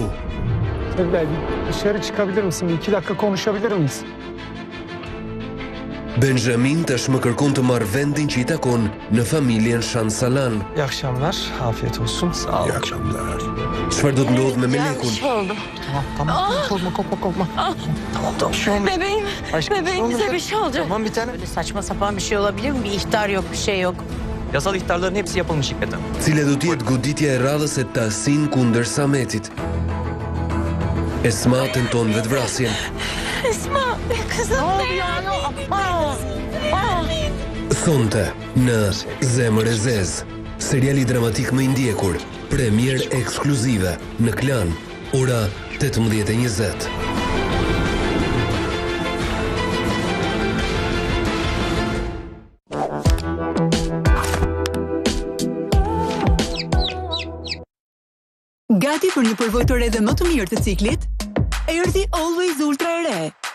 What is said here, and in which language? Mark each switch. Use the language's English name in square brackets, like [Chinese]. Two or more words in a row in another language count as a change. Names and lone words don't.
[Turkish] Sevilay, dışarı çıkabilir misin? 2 dakika konuşabilir miyiz? [Albanian] Benjamin tashmë kërkon të marrë vendin që i takon në familjen Shansalan. [Turkish] İyi akşamlar, afiyet olsun. Sağ olun. İyi akşamlar. [Albanian] Çfarë do të ndodhë me Melekun? [Turkish] Tamam, korkma. Tamam. Bebeğim bize bir şey olacak. Tamam bir tane. Böyle saçma sapan bir şey olabilir mi? Bir ihtar yok, bir şey yok. Yasal ihtarların hepsi yapılmış Hikmet'im. [Albanian] Cile do t'jetë goditja e radhës e Tahsin kundër Sametit. Esma tenton vetvrasjen. [Turkish] Esma, kızım [Albanian] Thonte në Zemër e Zez, seriali dramatik më i ndjekur, premier ekskluzive në Klan, ora 18:20. Gati për një përvojë të re dhe më të mirë të ciklit, erdhi Always Ultra e re.